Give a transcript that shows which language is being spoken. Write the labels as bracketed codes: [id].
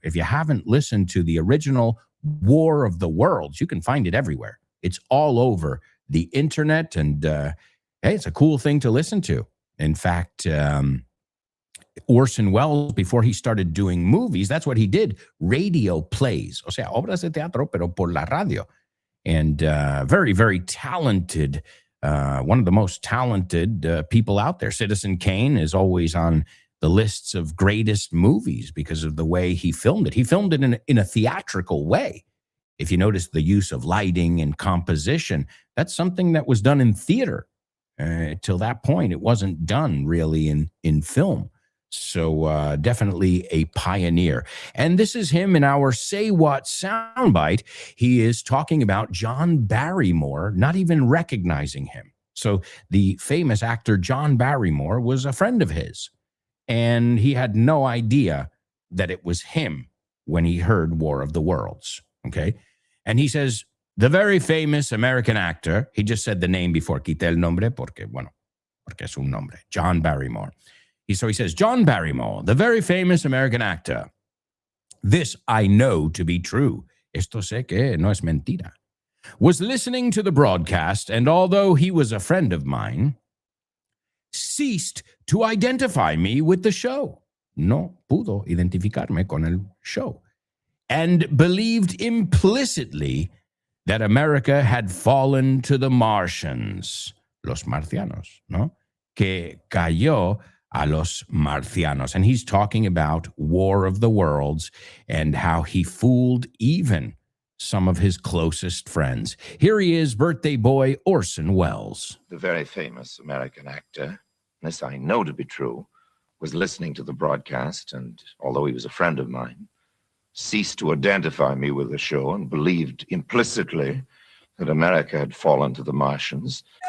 [en] If you haven't listened to the original War of the Worlds, you can find it everywhere. It's all over the internet, and hey, it's a cool thing to listen to. In fact, Orson Welles, before he started doing movies, that's what he did, radio plays. [es] O sea, obras de teatro, pero por la radio. [en] And very, very talented, one of the most talented people out there. Citizen Kane is always on the lists of greatest movies because of the way he filmed it. He filmed it in a theatrical way. If you notice the use of lighting and composition, that's something that was done in theater. Till that point, it wasn't done really in film. So definitely a pioneer. And this is him in our Say What soundbite. He is talking about John Barrymore, not even recognizing him. So the famous actor John Barrymore was a friend of his, and he had no idea that it was him when he heard War of the Worlds. Okay. And he says, the very famous American actor, he just said the name before, [es] quité el nombre porque es un nombre, [en] John Barrymore. So he says, John Barrymore, the very famous American actor. This I know to be true. [es] Esto sé que no es mentira. [en] Was listening to the broadcast, and although he was a friend of mine, ceased to identify me with the show. [es] No pudo identificarme con el show. [en] And believed implicitly that America had fallen to the Martians. [es] Los marcianos, ¿no? Que cayó a los marcianos. [en] And he's talking about War of the Worlds and how he fooled even some of his closest friends. Here he is, birthday boy Orson Welles. The very famous American actor, this I know to be true, was listening to the broadcast, and although he was a friend of mine, ceased to identify me with the show and believed implicitly that America had fallen to the Martians.